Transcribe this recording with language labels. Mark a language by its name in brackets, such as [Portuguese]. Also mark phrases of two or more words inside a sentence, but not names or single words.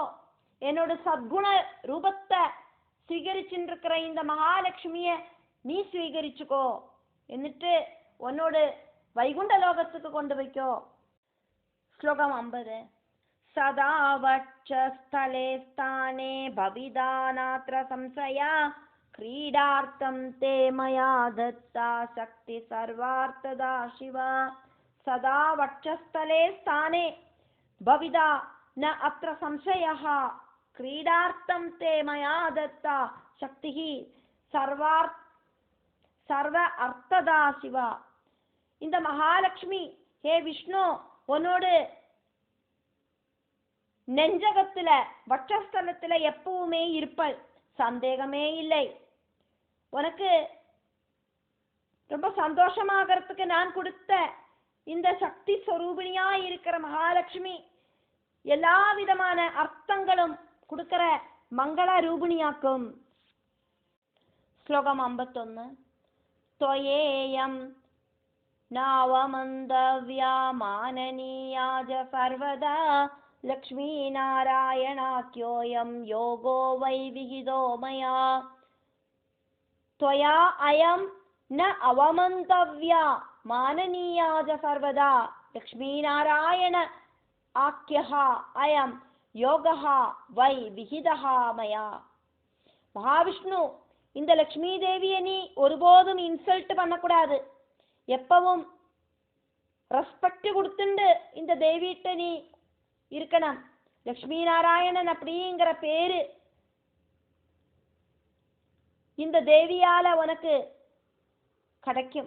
[Tamil] என்னோட சத்குண ரூபத்தை ஸ்வீகரிச்சுருக்கிற இந்த மகாலட்சுமிய நீ ஸ்வீகரிச்சுக்கோ. എന്നിട്ട് உன்னோட வைகுண்ட லோகத்துக்கு கொண்டு வைக்கோ. [Sanskrit] ஸ்லோகம் 50. सदा वक्षस्थले स्थाने भविता नात्र संशयः क्रीडार्थं ते मया दत्ता शक्ति सर्वार्थदा शिवा. सदा वक्षस्थले स्थाने भविदा न अत्र संशयः क्रीडार्थं ते मया दत्ता शक्तिः सर्व अर्थदा शिवा. [Tamil] இந்த மகாலட்சுமி ஹே விஷ்ணு உன்னோடு நெஞ்சகத்துல வட்சஸ்தலத்துல எப்பவுமே இருப்பள், சந்தேகமே இல்லை. உனக்கு ரொம்ப சந்தோஷமாகறதுக்கு நான் கொடுத்த இந்த சக்தி ஸ்வரூபிணியா இருக்கிற மகாலட்சுமி எல்லா விதமான அர்த்தங்களும் கொடுக்கிற மங்கள ரூபிணியாக்கும். ஸ்லோகம் 51. [Sanskrit] त्वयेयं नावमन्दव्या माननीयाज सर्वदा लक्ष्मीनारायणाख्योऽयं योगो वै विहितो मया. त्वया अयं न अवमन्तव्या माननीयाज सर्वदा लक्ष्मीनारायण आख्यः अयं योगः वै विहितः मया. [Tamil] மகாவிஷ்ணு, இந்த லக்ஷ்மி தேவியை நீ ஒருபோதும் இன்சல்ட் பண்ணக்கூடாது. எப்பவும் ரெஸ்பெக்ட் கொடுத்துண்டு இந்த தேவிட்ட நீ இருக்கணும். லக்ஷ்மி நாராயணன் அப்படிங்கிற பேரு இந்த தேவியால உனக்கு கிடைக்கும்.